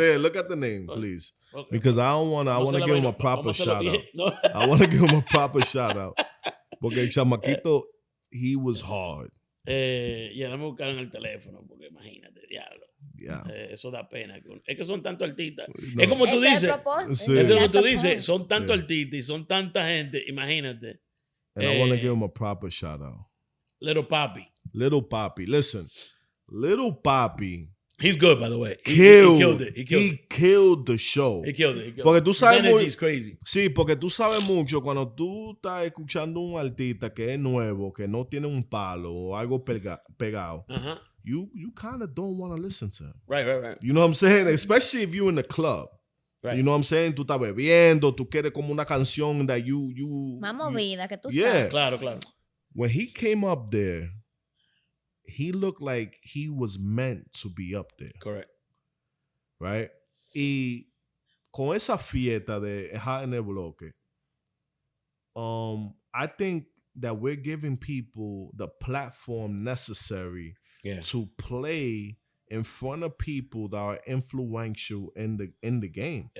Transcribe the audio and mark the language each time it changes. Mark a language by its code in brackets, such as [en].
[en] Yeah, look at the name, please. Okay. Because I want to give him a proper shout out. No. I want to give him a proper shout out. [es] Porque el chamaquito, [en] he was hard. [es] Déjame buscar en el teléfono, porque imagínate, diablo. Eso da pena. Es que son tantos artistas. No. Es como tú dices. Sí. Es lo que tú dices. Son tantos artistas y son tanta gente. Imagínate. [en] And I want to give him a proper shout out. Little Poppy. Listen. Little Poppy. He's good, by the way. He killed it. He killed the show. He killed it. [es] Porque tú sabes [en] His energy is crazy. [es] Sí, porque tú sabes mucho cuando tú estás escuchando un artista que es nuevo, que no tiene un palo o algo pegado. [en] You kind of don't want to listen to him. Right. You know what I'm saying? Especially if you're in the club. Right. You know what I'm saying? [es] Tú estás bebiendo, tú quieres como una canción [en] that you [es] más movida, que tú sabes. Claro. [en] When he came up there, he looked like he was meant to be up there. Correct. Right? [es] Y con esa fiesta de [en] Hot en el Bloque, I think that we're giving people the platform necessary to play in front of people that are influential in the game.